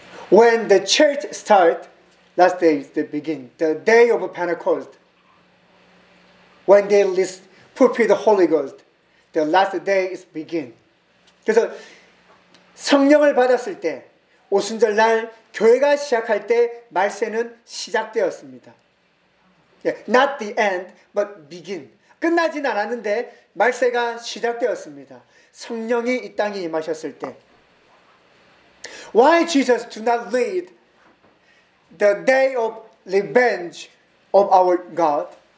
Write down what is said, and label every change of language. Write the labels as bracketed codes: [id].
[en] When the church start, last day is the begin. The day of Pentecost. When they list, prepare the Holy Ghost, the last day is begin. [ko] 그래서 성령을 받았을 때, 오순절날 교회가 시작할 때 말세는 시작되었습니다. [en] Yeah, not the end, but begin. [ko] 끝나진 않았는데 말세가 시작되었습니다. 성령이 이 땅에 임하셨을 때. [en] Why Jesus do not lead the day of revenge of our God?